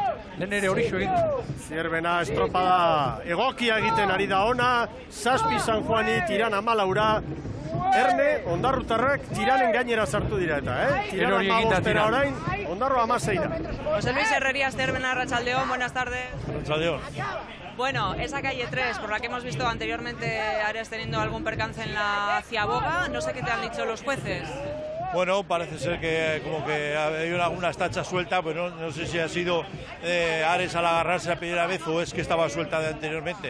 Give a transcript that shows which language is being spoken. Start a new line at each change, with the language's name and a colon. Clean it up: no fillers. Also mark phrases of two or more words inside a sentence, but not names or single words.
Basque: Lehen ere hori egin. Zierbena estropada egokia egiten ari da ona, 7 San Juani, Tiran 14, Erne, ondarrutarrak Tiranen gainera sartu dira eta, Tiran 15 orain, Ondarro 16. José Luis Herrerías, Zierbena, arratsaldeon,
Spanish: buenas tardes.
Basque: Arratsaldeon.
Spanish: Bueno, esa calle 3, por la que hemos visto anteriormente, Ares teniendo algún percance en la Ciaboga, no sé qué te han dicho los jueces. Bueno, parece ser que como que hay alguna tacha suelta, pero no sé si ha sido Ares al agarrarse la primera vez o es que estaba suelta de anteriormente.